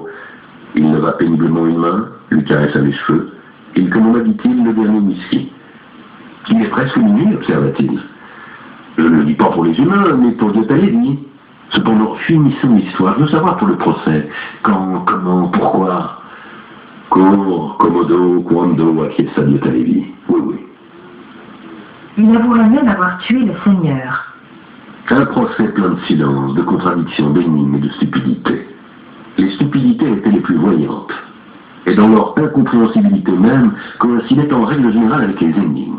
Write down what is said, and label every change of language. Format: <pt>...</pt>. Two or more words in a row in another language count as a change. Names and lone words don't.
<fr>Il leva péniblement une main, lui caressa les cheveux. Il commanda, dit-il, le dernier whisky. Il est presque minuit, observa-t-il. Je ne le dis pas pour les humains, mais pour Diotalévi. Cependant, finissons l'histoire. Je veux savoir pour le procès. Quand, comment, pourquoi.</fr> <la>Cor, commodo, quando,</la> <fr>acquiesça Diotalévi. Oui, oui. Il avouerait même avoir tué le Seigneur. Un procès plein de silence, de contradictions, d'énigmes et de stupidités. Les stupidités étaient les plus voyantes, et dans leur incompréhensibilité même, coïncidaient en règle générale avec les énigmes.</fr>